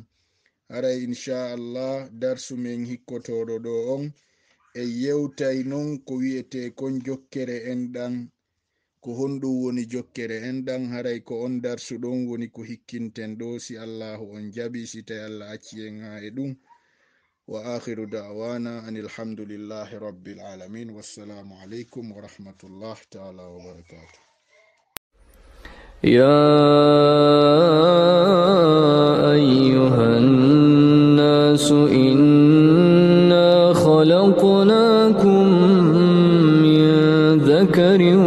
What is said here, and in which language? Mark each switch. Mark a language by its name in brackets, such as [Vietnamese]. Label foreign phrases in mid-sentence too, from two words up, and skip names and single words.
[Fula] haray inchallah darsu men hikkotoɗo ɗo on e yewtay non ko wi'ete kon jokkere enɗan, ko honɗum woni jokkere enɗan. haray ko on darsu ɗon woni ko hikkinten ɗo, si allahu on jaɓi, si tawi Allah acci en ha e ɗum. [Arabic] وآخر دعوانا أن الحمد لله رب العالمين، والسلام عليكم ورحمة الله تعالى وبركاته. يا أيها الناس إنا خلقناكم من ذكر